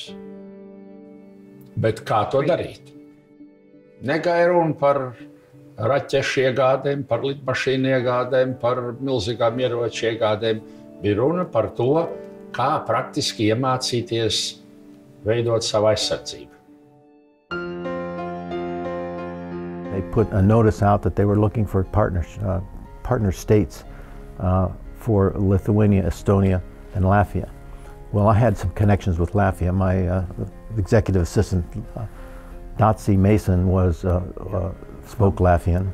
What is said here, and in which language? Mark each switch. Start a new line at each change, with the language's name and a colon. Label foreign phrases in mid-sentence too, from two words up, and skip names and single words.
Latvian: Bet kā to darīt? Negāja runa par raķešu iegādēm, par lidmašīnu iegādēm, par milzīgām ieroču iegādēm. Bija runa par to, kā praktiski iemācīties veidot savu aizsardzību.
English: They put a notice out that they were looking for partner states for Lithuania, Estonia, and Latvia. Well, I had some connections with Latvia. My executive assistant, Nazi Mason, spoke Latvian.